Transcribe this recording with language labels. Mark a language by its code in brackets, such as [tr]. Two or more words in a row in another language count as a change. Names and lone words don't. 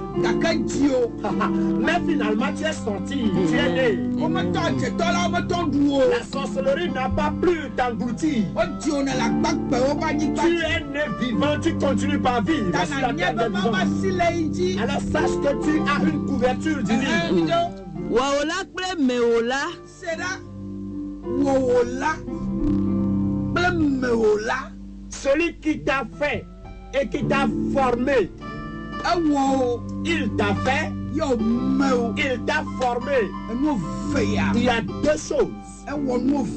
[fr] Mais finalement, tu es sorti, tu es né. La sorcellerie n'a pas pu t'engloutir. Tu es né vivant, tu continues par vivre. Alors sache que tu as une couverture divine. [ee] Waola kple meola. [fr] Celui qui t'a fait et qui t'a formé, il t'a fait, il t'a formé. Il y a deux choses.